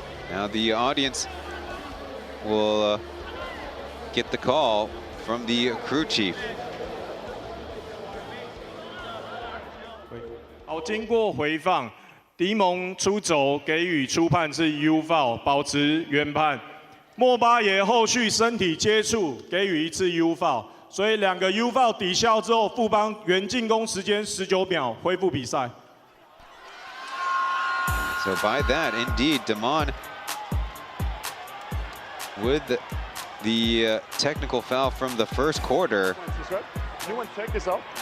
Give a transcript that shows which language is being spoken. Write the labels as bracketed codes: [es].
[en] Now the audience will get the call from the crew chief. [zh] 好，经过回放，迪蒙出轴给予初判是 U foul， 保持原判。莫巴耶后续身体接触给予一次 U foul， 所以2个 U foul 抵消之后，富邦原进攻时间19秒，恢复比赛。 [en] So by that, indeed, Damon with the technical foul from the first quarter. You want to check this out?